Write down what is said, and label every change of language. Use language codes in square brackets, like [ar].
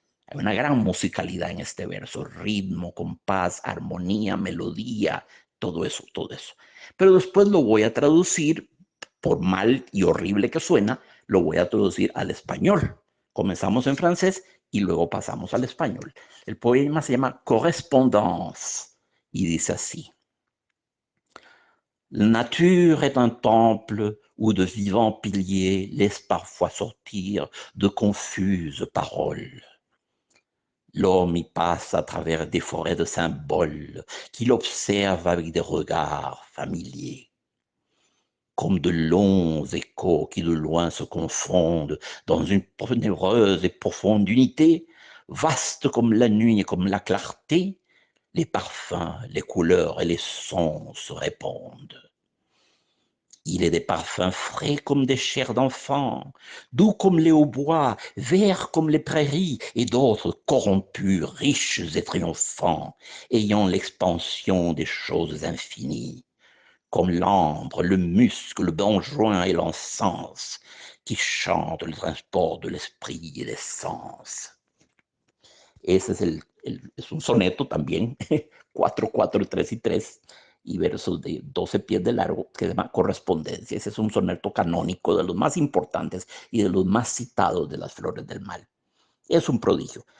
[es] Hay una gran musicalidad en este verso, ritmo, compás, armonía, melodía, todo eso, todo eso. Pero después lo voy a traducir, por mal y horrible que suena, lo voy a traducir al español. Comenzamos en francés y luego pasamos al español. El poema se llama Correspondance y dice así. [fr] La nature est un temple où de vivants piliers laissent parfois sortir de confuses paroles. L'homme y passe à travers des forêts de symboles qu'il observe avec des regards familiers, comme de longs échos qui de loin se confondent dans une ténébreuse et profonde unité, vaste comme la nuit et comme la clarté, les parfums, les couleurs et les sons se répondent. Il est des parfums frais comme des chairs d'enfants, doux comme les hautbois, verts comme les prairies, et d'autres corrompus, riches et triomphants, ayant l'expansion des choses infinies, comme l'ambre, le musc, le benjoin et l'encens, qui chantent le transport de l'esprit et des sens. [es] Ese es un soneto también, 4, 4, 3 y 3, y versos de 12 pies de largo, que se llama Correspondencia. Ese es un soneto canónico de los más importantes y de los más citados de Las Flores del Mal. Es un prodigio.